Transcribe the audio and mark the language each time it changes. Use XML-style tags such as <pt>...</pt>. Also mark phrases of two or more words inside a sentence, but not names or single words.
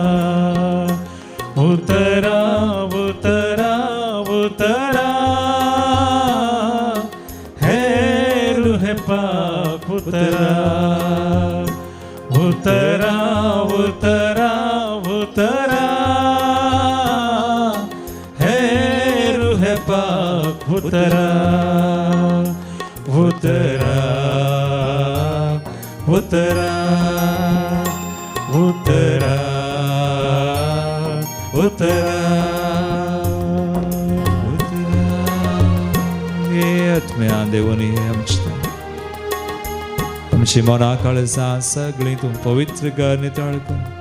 <hi>उतरा उतरा उतरा है रूह पाक, उतरा उतरा उतरा उतरा है रूह पाक, उतरा उतरा उतरा उतरा उतरा उतरा.</hi> <kok>ये आत्म्या देवाने आमची मना काळजां सगळीं तूं पवित्र कर, नितळ कर.</kok>